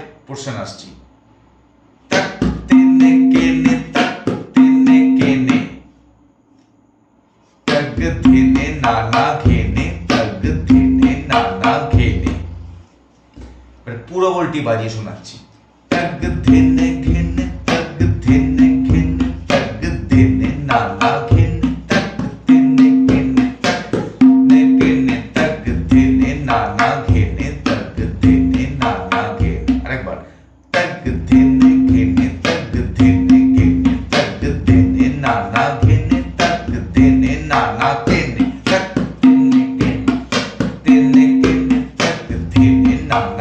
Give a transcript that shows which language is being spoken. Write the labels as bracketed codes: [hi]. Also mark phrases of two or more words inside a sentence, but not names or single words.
[bn] পোর্শন আসছি। তাক তেনে কেনে তাক তেনে কেনে তাগ ধেনে নানা ঘেনে তাগ ধেনে নানা ঘেনে। পুরো বলটি বাজিয়ে শোনাচ্ছি। তাগ ধেনে ঘেনে তাগ ধেনে ঘেনে তাগ ধেনে নানা ঘেনে তাগ ধেনে ঘেনে তাগ নে ঘেনে তাগ ধেনে নানা ঘেনে তাগ ধেনে নানা ঘেনে। আরেকবার তাগ ধেনে ঘেনে তাগ ধেনে ঘেনে তাগ ধেনে নানা ঘেনে তাগ ধেনে নানা ঘেনে তাগ ধেনে ঘেনে তেনে ঘেনে তাগ ধেনে নানা